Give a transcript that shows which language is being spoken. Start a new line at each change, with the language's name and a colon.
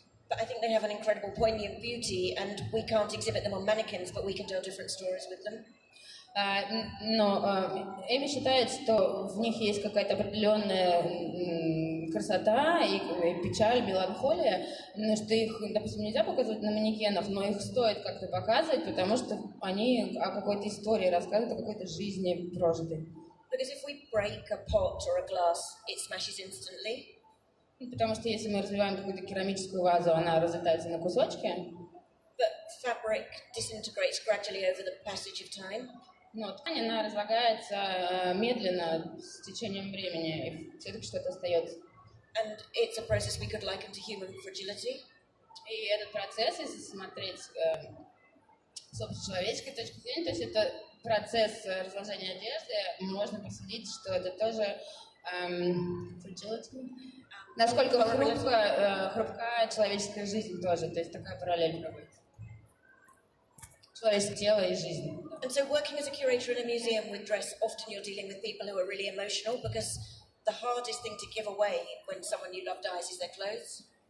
English: But I think they have an incredible poignant beauty, and we can't exhibit them on mannequins, but we can tell different stories with them.
Russian: Но Эми считает, что в них есть какая-то определенная красота и печаль, меланхолия, но что их, допустим, нельзя показывать на манекенах, но их стоит как-то показывать, потому что они о какой-то истории рассказывают, о какой-то жизни прожитой.
English: Because if we break a pot or a glass, it smashes instantly.
Russian: Потому что если мы развиваем какую-то керамическую вазу, она разлетается на кусочки.
English: But fabric disintegrates gradually over the passage of time.
Russian: Но ткань, она разлагается медленно с течением времени, и все-таки что-то остается.
English: And it's a process we could liken to human fragility.
Russian: И этот процесс, если смотреть с общечеловеческой точки зрения, то есть это процесс разложения одежды, можно проследить, что это тоже fragility, насколько хрупкая человеческая жизнь тоже, то есть такая параллель проводится. Человеческое тело и жизнь.
English: And so working as a curator in a museum with dress, often you're dealing with people who are really emotional because the hardest thing to give away when someone you love dies is their clothes.